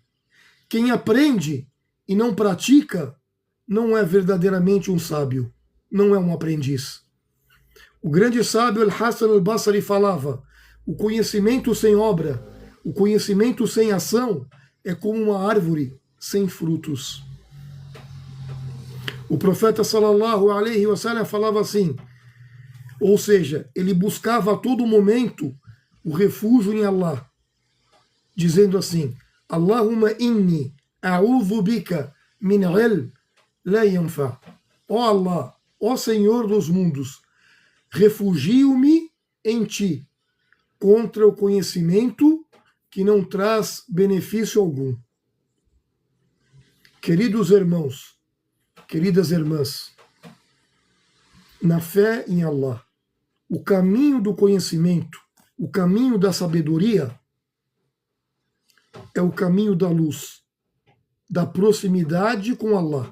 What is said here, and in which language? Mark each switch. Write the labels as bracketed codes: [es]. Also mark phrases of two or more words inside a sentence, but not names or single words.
[pt] Quem aprende e não pratica não é verdadeiramente um sábio, não é um aprendiz. O grande sábio Al-Hassan al-Basri falava: o conhecimento sem obra, o conhecimento sem ação é como uma árvore sem frutos. O profeta [ar] صلى الله عليه وسلم [pt] falava assim, ou seja, ele buscava a todo momento o refúgio em Allah, dizendo assim: [ar] اللهم إني أعوذ بك من علم لا ينفع. [pt] Ó Allah, ó Senhor dos mundos, refugio-me em ti contra o conhecimento que não traz benefício algum. Queridos irmãos, queridas irmãs, na fé em Allah, o caminho do conhecimento, o caminho da sabedoria é o caminho da luz, da proximidade com Allah.